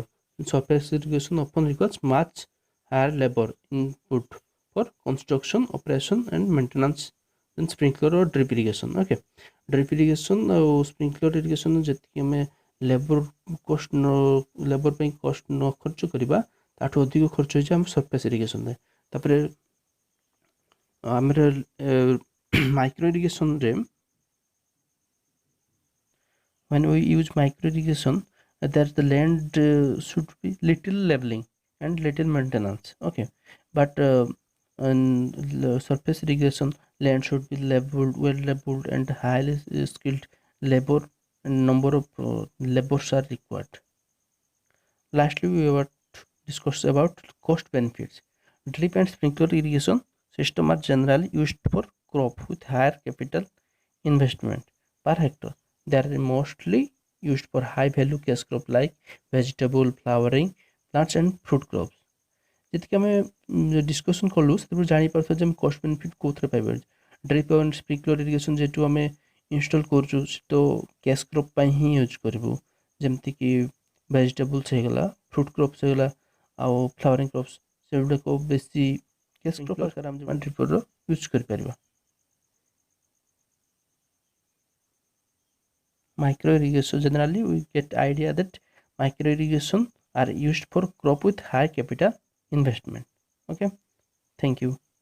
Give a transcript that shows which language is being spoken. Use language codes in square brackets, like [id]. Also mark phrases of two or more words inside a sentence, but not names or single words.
[en] Surface irrigation often requires much higher labor input for construction, operation and maintenance than sprinkler or drip irrigation. [or] Okay, [en] drip irrigation [or] ଆଉ [en] sprinkler irrigation [or] ଯେତିକି ଆମେ ଲେବର ପାଇଁ କଷ୍ଟ ନ ଖର୍ଚ୍ଚ କରିବା, ତାଠୁ ଅଧିକ ଖର୍ଚ୍ଚ ହେଇଛି ଆମ [en] surface irrigationରେ। [or] ତାପରେ ଆମର [en] micro irrigationରେ when we use micro irrigation, that the land should be little leveling and little maintenance. Okay, but in surface irrigation, land should be leveled, well leveled and highly skilled labor, and number of labors are required. Lastly, we will discuss about cost benefits. Drip and sprinkler irrigation system are generally used for crop with higher capital investment per hectare. They are mostly used for high value cash crop like vegetable, flowering plants and fruit crops. [or] ଯେତିକି ଆମେ ଡିସ୍କସନ୍ କଲୁ ସେଥିରୁ ଜାଣିପାରୁଥିବା ଯେ ଆମେ [en] cost benefit [or] କେଉଁଥିରେ ପାଇବା। [en] drip and sprinkler irrigation [or] ଯେହେତୁ ଆମେ ଇନଷ୍ଟଲ୍ କରୁଛୁ, ତ [en] cash crop [or] ପାଇଁ ହିଁ ୟୁଜ୍ କରିବୁ, ଯେମିତିକି ଭେଜିଟେବୁଲ୍ସ ହେଇଗଲା, [en] fruit crops [or] ହେଇଗଲା ଆଉ [en] flowering crops, [or] ସେଗୁଡ଼ାକ ବେଶୀ [en] cash crop [or] ଆକାରରେ ଆମେ [en] dripper use [or] କରିପାରିବା। [en] Micro irrigation, generally we get idea that micro irrigation are used for crop with high capital investment. Okay, thank you.